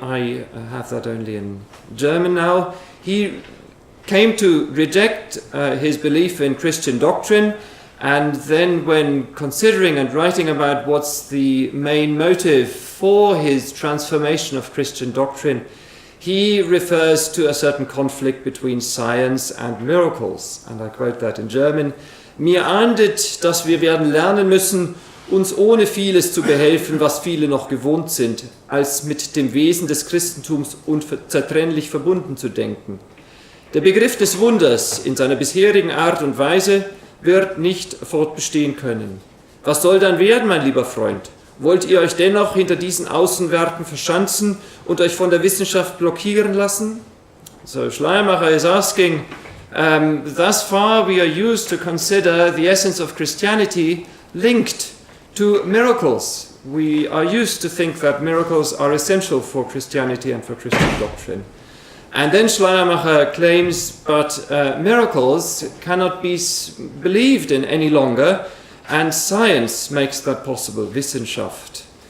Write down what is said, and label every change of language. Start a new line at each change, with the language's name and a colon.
English: I have that only in German now. He came to reject his belief in Christian doctrine, and then when considering and writing about what's the main motive for his transformation of Christian doctrine, he refers to a certain conflict between science and miracles. And I quote that in German:
German: Mir ahndet, dass wir werden lernen müssen, uns ohne vieles zu behelfen, was viele noch gewohnt sind, als mit dem Wesen des Christentums unzertrennlich verbunden zu denken. Der Begriff des Wunders in seiner bisherigen Art und Weise wird nicht fortbestehen können. Was soll dann werden, mein lieber Freund? Wollt ihr euch dennoch hinter diesen Außenwerten verschanzen und euch von der Wissenschaft blockieren lassen?
English: So Schleiermacher is asking, thus far we are used to consider the essence of Christianity linked to miracles. We are used to think that miracles are essential for Christianity and for Christian doctrine. And then Schleiermacher claims, but miracles cannot be believed in any longer, and science makes that possible, Wissenschaft.